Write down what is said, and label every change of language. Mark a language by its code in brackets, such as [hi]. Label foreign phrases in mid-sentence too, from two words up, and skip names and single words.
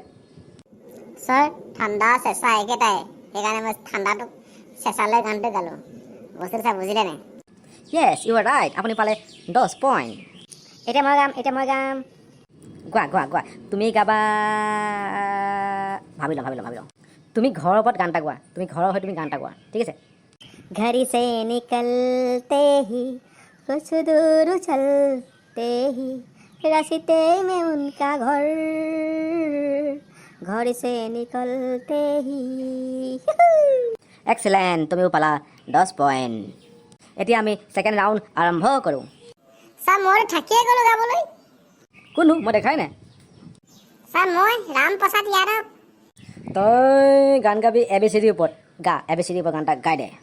[as] ছাৰ ঠাণ্ডা চেঁচা একেটাই সেইকাৰণে মই ঠাণ্ডাটো চেঁচালৈ গানটো গালোঁ বস্তুটো চাই বুজিলে নাই [en] yes you are right [as] আপুনি পালে 10 পইণ্ট এতিয়া মই গাম গোৱা তুমি গাবা ভাবি লওঁ তুমি ঘৰৰ ওপৰত গান এটা গোৱা তুমি ঘৰৰ হৈ তুমি গান এটা গোৱা ঠিক আছে [hi] घर से निकलते ही कुछ दूर चलते ही रास्ते में उनका घर से निकलते ही [as] এক্সেলেণ্ট তুমিও পালা 10 পইণ্ট এতিয়া আমি [en] second round [as] আৰম্ভ কৰোঁ ছাৰ মই থাকিয়ে গ'লোঁ গাবলৈ কোনো মই দেখাই নাই ছাৰ মই ৰামপ্ৰসাদ যাদৱ তই গান গাবি ABCDৰ ওপৰত গা ABCDৰ ওপৰত গান এটা গাই দে